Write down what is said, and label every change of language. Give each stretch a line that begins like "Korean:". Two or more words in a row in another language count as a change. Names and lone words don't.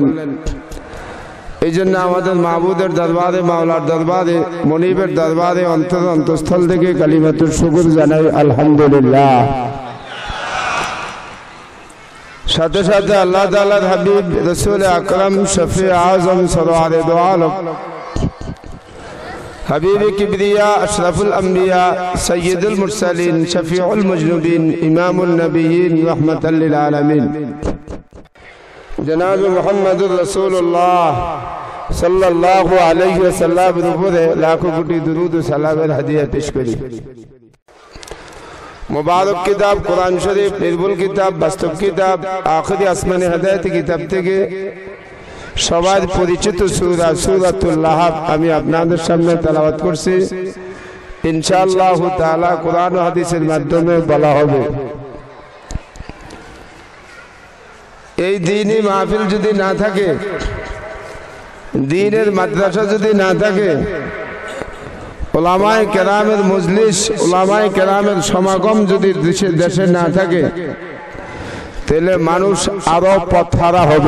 Bangla: এই জন্য আমাদের মাহবুদের দরবারে, মাওলার দরবারে, মনিবের দরবারে অন্তঃস্থল থেকে কালিমাতুর শুকর জানাই আলহামদুলিল্লাহ। সাথে সাথে আল্লাহ তাআলার হাবিব রাসূল আকরাম শফি আযম সরওয়ারে দো আলম
Urdu: حبیب کبریا اشرف الانبیاء سید المرسلین شفیع المذنبین امام النبیین رحمت للعالمین جناب محمد رسول اللہ صلی اللہ علیہ وسلم پر لاکھوں کوٹی درود و سلام ہدیہ پیش کری۔
Bangla: মোবারক কিতাব কুরআন শরীফ, নির্ভুল কিতাব, বাস্তব কিতাব, আখিরি আসমানি হেদায়েত কিতাব থেকে সবার পরিচিত সূরা সূরাতুল লাহাব আমি আপনাদের সামনে তেলাওয়াত করছি। ইনশাআল্লাহ তাআলা কোরআন ও হাদিসের মাধ্যমে বলা হবে। এই দ্বীনি মাহফিল যদি না থাকে, দ্বীনের মাদ্রাসা যদি না থাকে, উলামায়ে কেরামের মজলিস, উলামায়ে কেরামের সমাগম যদি দেশে না থাকে, তাহলে মানুষ আরো পথহারা হবে।